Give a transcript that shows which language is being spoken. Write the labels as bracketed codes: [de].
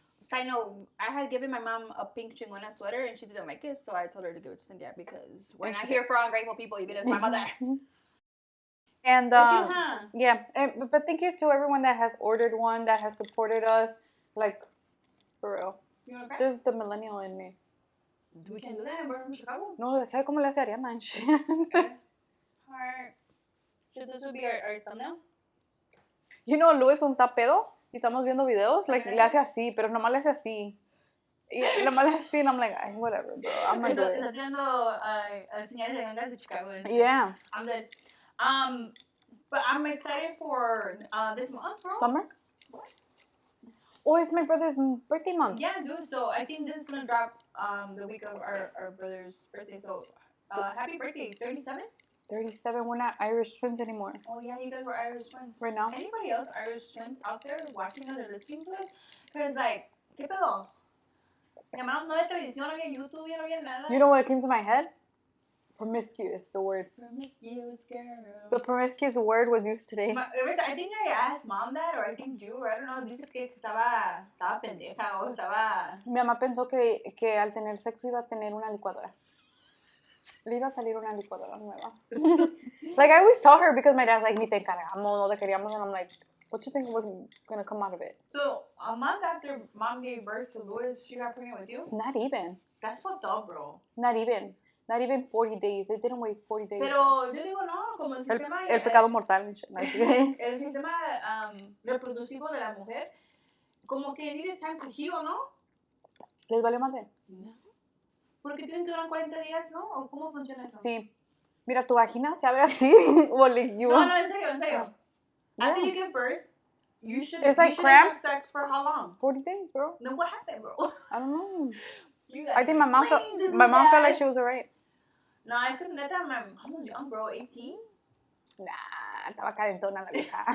[en] Side note, I had given my mom a pink Chingona sweater and she didn't like it, so I told her to give it to Cynthia because we're not here for ungrateful people, even as my mother. And it's you, huh? Yeah, but thank you to everyone that has ordered one, that has supported us, like for real. You wanna cry? There's the millennial in me. We can do that. We're from Chicago. [es] No, ¿sabes cómo le hace Ariana? [en] Heart. Should this would be our thumbnail? [es] You know, Luis cuando está pedo y estamos viendo videos, like, le hace así, pero nomás le hace así. [en] Y nomás le hace así, and I'm like, whatever, bro. I'm gonna do it. [es] Está tirando señales de gangas de Chicago. [en] Yeah. I'm dead. But I'm excited for this month, bro. Summer? What? Oh, it's my brother's birthday month. Yeah, dude. So I think this is gonna drop the week of our brother's birthday. So happy birthday, 37? 37. We're not Irish twins anymore. Oh yeah, you guys were Irish twins. Right now? Anybody else Irish twins out there watching us or listening to us? Because like, ¿qué pedo? [es] Mi hermano no ve televisión, no ve YouTube, no ve nada. [en] You know what came to my head? Promiscuous, the word. Promiscuous girl. The promiscuous word was used today. I think I asked mom that, or I think you, or I don't know, dice que estaba pendeja o estaba... [es] Mi mamá pensó que al tener sexo iba a tener una licuadora. Le iba a salir una licuadora nueva. [en] Like, I always tell her because my dad's like, ni te encargamos, no te queríamos, and I'm like, what you think was going to come out of it? So, a month after mom gave birth to Louis, she got pregnant with you? Not even. That's fucked up, bro. Not even. Not even 40 days. They didn't wait 40 days. [es] Pero yo digo, no, como el sistema... El pecado mortal. El sistema reproductivo de la mujer, como que needed time to heal, ¿no? ¿Les vale madre? No. Porque tienen que durar 40 días, ¿no? ¿O cómo funciona eso? Sí. Mira, tu vagina se abre así. [en] O like you [es] No, en serio, en serio. [en] Yeah. After you give birth, you should, It's like you should have cramps. sex for how long? 40 days, bro. No, what happened, bro? I don't know. You I think my mom explain felt like she was alright. No, es que neta, my mom was young, bro, 18. [es] Nah, estaba calentona la vieja.